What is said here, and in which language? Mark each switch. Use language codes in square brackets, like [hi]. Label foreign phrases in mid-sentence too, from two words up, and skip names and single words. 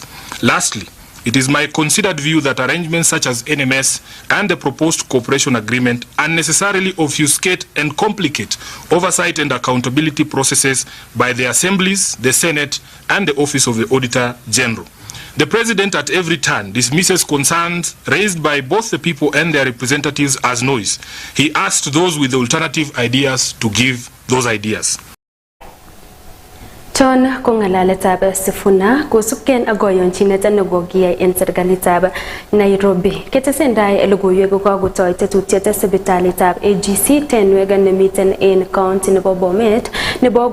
[en] Lastly, it is my considered view that arrangements such as NMS and the proposed cooperation agreement unnecessarily obfuscate and complicate oversight and accountability processes by the assemblies, the Senate, and the Office of the Auditor General. The President at every turn dismisses concerns raised by both the people and their representatives as noise. He asked those with alternative ideas to give those ideas. [sgc] Chon ko ngalaletab Sifuna kosubken ak koyonchinet nekokiyai en serikalitab Nairobi. Ketesendai logoiwek kokotoi tetutiet sipitalitab AGC tenwek nemiten en county nebo Bomet nebo